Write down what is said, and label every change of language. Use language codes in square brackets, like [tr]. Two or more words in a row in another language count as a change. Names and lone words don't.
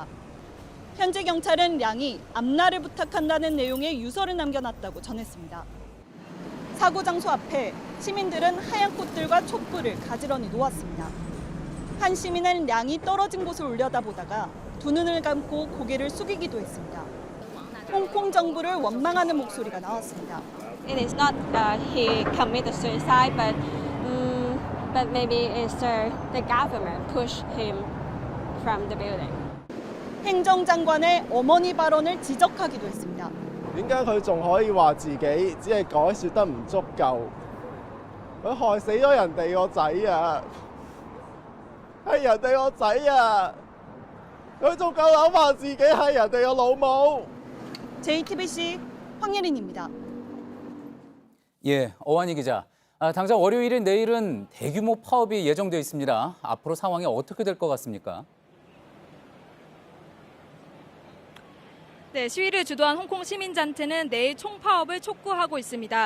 [ko] 현지 경찰은 량이 앞날을 부탁한다는 내용의 유서를 남겨놨다고 전했습니다. 사고 장소 앞에 시민들은 하얀 꽃들과 촛불을 가지런히 놓았습니다. 한 시민은 량이 떨어진 곳을 올려다보다가 두 눈을 감고 고개를 숙이기도 했습니다. 홍콩 정부를 원망하는 목소리가 나왔습니다. [en] It is not he committed suicide, but maybe it's the government pushed him from the building. [ko] 행정장관의 어머니 발언을 지적하기도 했습니다. [yue] 點解佢仲可以話自己只係改説得唔足夠？佢害死咗人哋個仔啊！係人哋個仔啊！佢仲夠膽話自己係人哋個老母！ [ko] JTBC 황예린입니다. 예, 어환희 기자. 당장 월요일인 내일은 대규모 파업이 예정돼 있습니다. 앞으로 상황이 어떻게 될 것 같습니까? 네, 시위를 주도한 홍콩 시민단체는 내일 총파업을 촉구하고 있습니다.